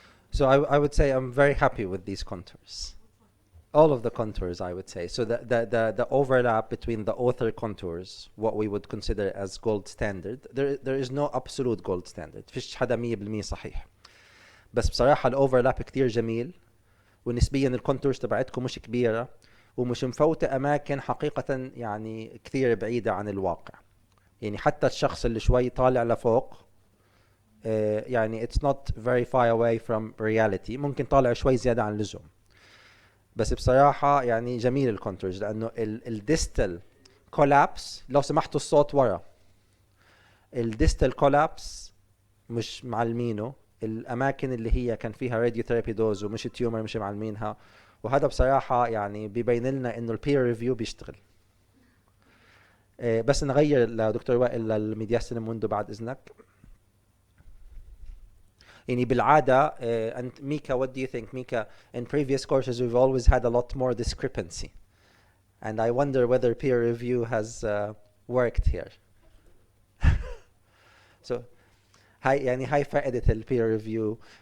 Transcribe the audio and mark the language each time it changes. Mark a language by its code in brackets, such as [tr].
[en] So I would say I'm very happy with these contours. All of the contours, I would say. So the overlap between the author contours, what we would consider as gold standard, there is no absolute gold standard. [ar] فيش حدا 100% صحيح. بس بصراحة الأوفرلاب كتير جميل، ونسبيا الكونتورز تبعتكم مش كبيرة، ومش مفوتة أماكن حقيقة يعني كثير بعيدة عن الواقع. يعني حتى الشخص اللي شوي طالع لفوق يعني [en] it's not very far away from reality، [ar] ممكن طالع شوي زيادة عن اللزوم. بس بصراحة يعني جميل الكونتورز، لأنه الديستال كولابس، لو سمحتوا الصوت ورا، الديستال كولابس مش معلمينه، الأماكن اللي هي كان فيها راديو ثيرابي دوز ومش تيومر مش معلمينها، وهذا بصراحة يعني بيبين لنا إنه البير ريفيو بيشتغل. بس نغير لدكتور وائل للميدياستينم ويندو بعد إذنك. يعني بالعادة [en] and Mika, what do you think, Mika? In previous courses we've always had a lot more discrepancy, and I wonder whether peer review has worked here. [ar] So هاي فائدة ال peer review.